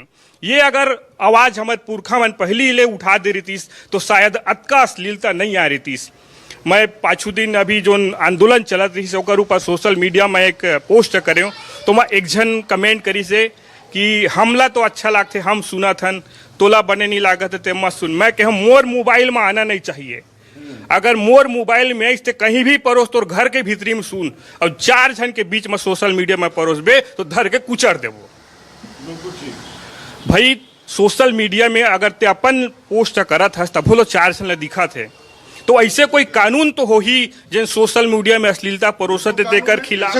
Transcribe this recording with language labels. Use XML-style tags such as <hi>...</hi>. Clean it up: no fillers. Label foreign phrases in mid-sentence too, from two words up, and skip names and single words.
<hne>ये अगर आवाज हमारे पुरखा मन पहली ले उठा दे रहीतिस तो शायद अतका अश्लीलता नहीं आ रहीतिस। मैं पाछू दिन अभी जो आंदोलन चलत रही से ओकर ऊपर</hne> <en>social media</en> <hne>में एक पोस्ट करे तो मैं एक जन कमेंट करी से कि हमला तो अच्छा लागते हम सुना थन तोला बने नहीं लागत ते मत सुन। मैं कह मोर मोबाइल में आना नहीं चाहिए, अगर मोर मोबाइल में इससे कहीं भी परोस तो घर के भीतरी में सुन और 4 जन के बीच में</hne> <en>social media</en> <hne>में परोस बे तो धर के कुचर देवो। भाई</hne> <en>social media</en> <hne>में अगर ते अपन पोस्ट करत हस तब 4 जन दिखा थे तो ऐसे कोई कानून तो हो ही जिन</hne> <en>social media</en> <hne>में अश्लीलता परोसत देकर खिलाफ</hne>